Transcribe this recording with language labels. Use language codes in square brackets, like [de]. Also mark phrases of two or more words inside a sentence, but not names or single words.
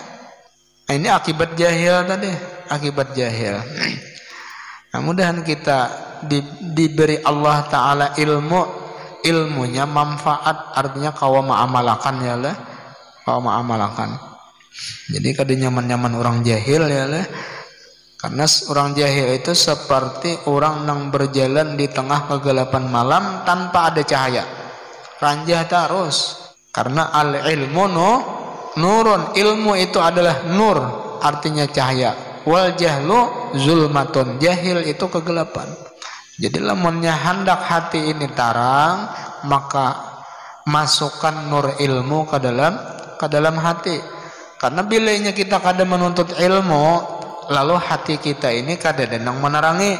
[id] Nah, ini akibat jahil tadi, akibat jahil. Nah, mudahan kita diberi Allah Ta'ala ilmunya manfaat, artinya kau ma'amalakan ya lah, kau ma'amalakan. Jadi kada nyaman-nyaman orang jahil ya lah, karena orang jahil itu seperti orang yang berjalan di tengah kegelapan malam tanpa ada cahaya, ranjah terus. Karena [ar] al-ilmu nurun, [id] ilmu itu adalah nur, artinya cahaya. [ar] Wal jahlu zulmatun, [id] jahil itu kegelapan. Jadi lamunnya hendak hati ini tarang, maka masukkan nur ilmu ke dalam hati. Karena bilanya kita kada menuntut ilmu, lalu hati kita ini kada denang menerangi.